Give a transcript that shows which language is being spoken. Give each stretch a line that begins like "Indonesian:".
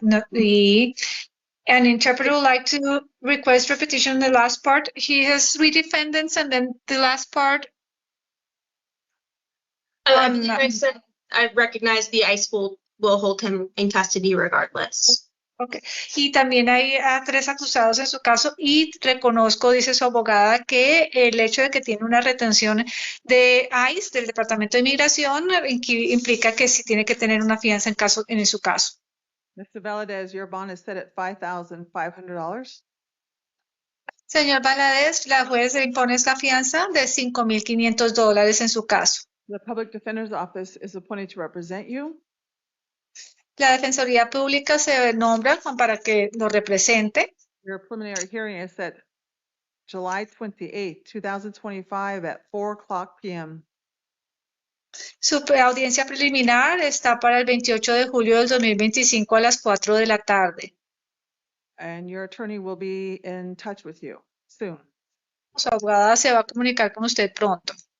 English: Y an interpreter would like to request repetition in the last part. He has 3 defendants, and then the last part. I recognize the ICE hold will hold him in custody regardless. Okay.
Spanish: Y también hay 3 acusados en su caso y reconozco, dice su abogada, que el hecho de que tiene una retención de ICE, del Departamento de Inmigración, implica que sí tiene que tener una fianza en su caso.
English: Mr. Valadez, your bond is set at $5,500.
Spanish: Señor Valadez, la juez le impone esta fianza de $5,500 en su caso.
English: The public defender's office is appointed to represent you.
Spanish: La Defensoría Pública se nombra para que lo represente.
English: Your preliminary hearing is set July 28, 2025 at 4:00 p.m.
Spanish: Su audiencia preliminar está para el 28 de julio del 2025 a las 4 de la tarde.
English: And your attorney will be in touch with you soon.
Spanish: Su abogada se va a comunicar con usted pronto.